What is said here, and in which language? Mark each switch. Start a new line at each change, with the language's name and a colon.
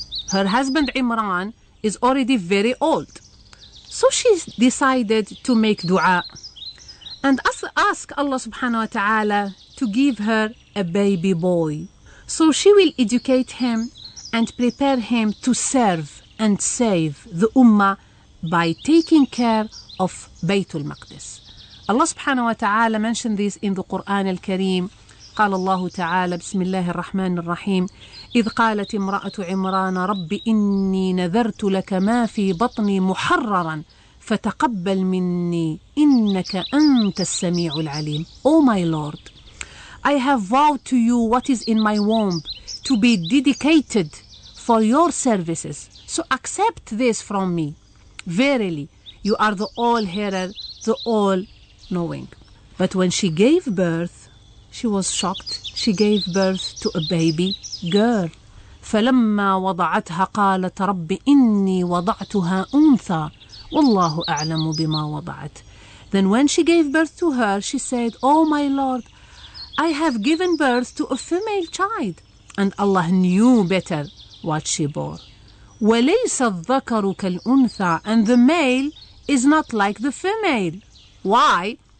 English: Her husband Imran is already very old. So she decided to make dua and ask Allah subhanahu wa ta'ala to give her a baby boy. So she will educate him and prepare him to serve and save the ummah by taking care of Bayt al-Maqdis. Allah subhanahu wa ta'ala mentioned this in the Quran al-Kareem.
Arabic: قال الله تعالى بسم الله الرحمن الرحيم إذ قالت امرأة عمران رب إني نذرت لك ما في بطني محررا فتقبل مني إنك أنت السميع العليم.
English: Oh my Lord, I have vowed to you what is in my womb to be dedicated for your services. So accept this from me. Verily, you are the all-hearer, the all-knowing. But when she gave birth, she was shocked. She gave birth to a baby girl.
Arabic: فلما وضعتها قالت رب إني وضعتها أنثى والله أعلم بما وضعت.
English: Then when she gave birth to her, she said, Oh my Lord, I have given birth to a female child, and Allah knew better what she bore.
Arabic: وَلَيْسَ الذَّكَرُ كَالْأُنثَى,
English: and the male is not like the female. Why?